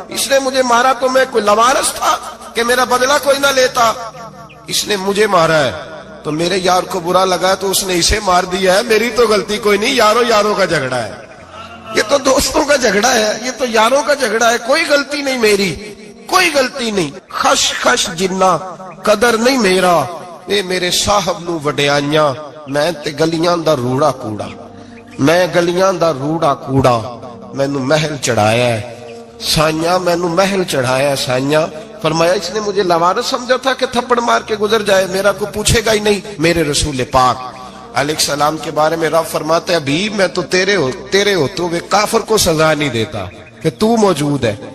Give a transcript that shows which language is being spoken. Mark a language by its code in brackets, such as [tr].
[ur] اس نے مجھے مارا تو میں کوئی لاوارث تھا کہ میرا بدلہ کوئی نہ لیتا. اس نے مجھے مارا ہے تو میرے یار کو برا لگا تو اس نے اسے مار دیا ہے، میری تو غلطی کوئی نہیں. یاروں کا جھگڑا ہے، یہ تو دوستوں کا جھگڑا ہے، یہ تو یاروں کا جھگڑا ہے، کوئی غلطی نہیں میری، کوئی غلطی نہیں. [pa] خش خش جنہ قدر نہیں میرا، اے میرے صاحب نو وڈیائیاں، میں تے گلیاں دا روڑا کوڑا، میں گلیاں دا روڑا کوڑا. مینوں محل چڑھایا ہے سائیاں، مینوں محل چڑھایا ہے سائیاں. [ur] فرمایا اس نے مجھے لوارث سمجھا تھا کہ تھپڑ مار کے گزر جائے، میرا کو پوچھے گا ہی نہیں. میرے رسول پاک علیہ السلام کے بارے میں رب فرماتے ہیں ابھی میں تو تیرے ہوتے ہوئے کافر کو سزا نہیں دیتا کہ تو موجود ہے.